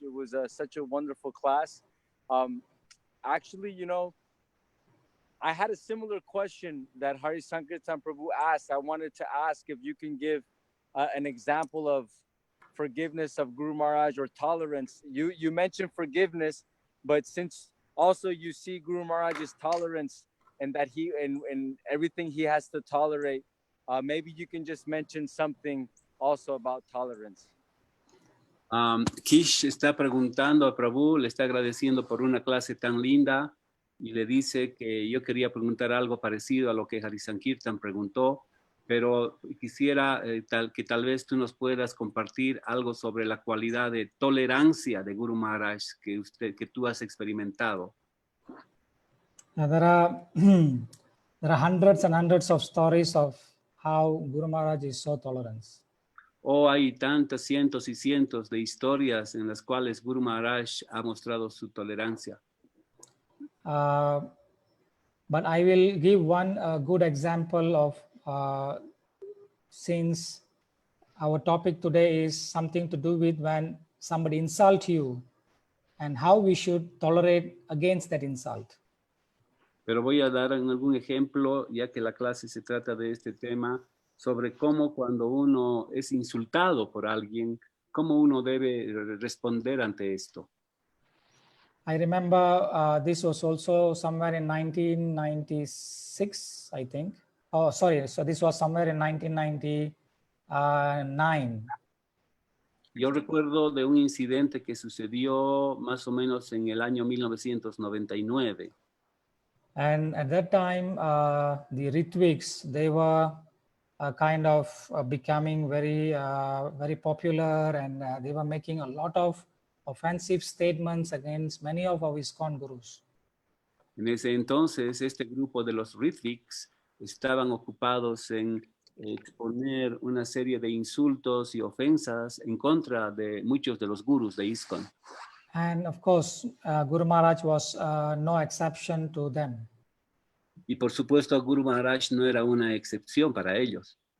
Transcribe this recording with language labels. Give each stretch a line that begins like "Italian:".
English: It was such a wonderful class. Actually, I had a similar question that Hari Sankirtan Prabhu asked. I wanted to ask if you can give an example of forgiveness of Guru Maharaj or tolerance. You mentioned forgiveness, but since also you see Guru Maharaj's tolerance and that he and everything he has to tolerate, maybe you can just mention something also about tolerance.
Spanish: Kish está preguntando a Prabhu, le está agradeciendo por una clase tan linda y le dice que yo quería preguntar algo parecido a lo que Hari Sankirtan preguntó, pero quisiera que tal vez tú nos puedas compartir algo sobre la cualidad de tolerancia de Guru Maharaj que tú has experimentado.
English: There are hundreds and hundreds of stories of how Guru Maharaj is so tolerant.
Spanish: Hay tantas cientos y cientos de historias en las cuales Guru Maharaj ha mostrado su tolerancia.
English: But I will give one good example of since our topic today is something to do with when somebody insults you and how we should tolerate against that insult.
Spanish: Pero voy a dar algún ejemplo, ya que la clase se trata de este tema, sobre cómo cuando uno es insultado por alguien, cómo uno debe responder ante esto.
English: I remember this was also somewhere in 1996, I think. Oh, sorry. So this was somewhere in 1999.
Spanish: Yo recuerdo de un incidente que sucedió más o menos en el año 1999.
English: And at that time, the Ritviks, they were kind of becoming very popular, and they were making a lot of offensive statements against many of our ISKCON gurus.
Spanish: En ese entonces, este grupo de los Ritviks estaban ocupados en exponer una serie de insultos y ofensas en contra de muchos de los gurus de ISKCON.
English: And of course, Guru Maharaj was no exception to them.
Spanish: Y por supuesto, Guru Maharaj no era una excepción para ellos.